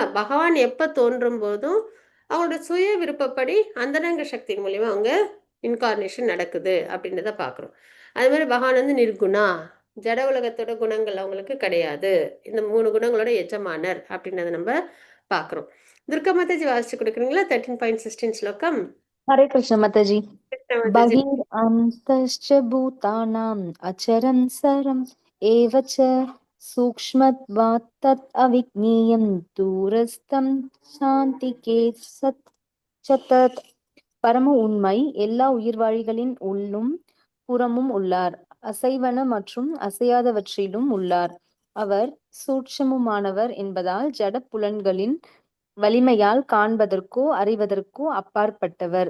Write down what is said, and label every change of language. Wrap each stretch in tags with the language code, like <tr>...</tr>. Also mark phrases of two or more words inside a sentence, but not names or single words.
<ta>பகவான் எப்ப தோன்றும் போதும் அவங்களோட சுய விருப்பப்படி அந்தரங்க சக்தியின் மூலியமா அவங்க இன்கார்னேஷன் நடக்குது அப்படின்றத பார்க்குறோம். அது மாதிரி பகவான் வந்து நிர்குணா, ஜட உலகத்தோட குணங்கள் அவங்களுக்கு கிடையாது. இந்த 3 குணங்களோட எஜமானர் அப்படின்றத நம்ம பார்க்குறோம். துர்கா மாதாஜி வாசிச்சு கொடுக்குறீங்களா? 13.16 ஸ்லோகம்.</ta> <hi>हरे कृष्ण माताजी।</hi> <ta>கிருஷ்ண மாதாஜி.</ta> <sa>बहिरन्तश्च भूतानाम् अचरं सरम् एव च सूक्ष्मत्वात् तत् अविज्ञेयं दूरस्थं चान्तिके सत् च तत्.</sa> <ta>பரம உண்மை எல்லா உயிர்வாழிகளின் உள்ளும் புறமும் உள்ளார். அசைவன மற்றும் அசையாதவற்றிலும் உள்ளார். அவர் சூட்சமுமானவர் என்பதால் ஜட புலன்களின் வலிமையால் காண்பதற்கோ அறிவதற்கோ அப்பாற்பட்டவர்.</ta>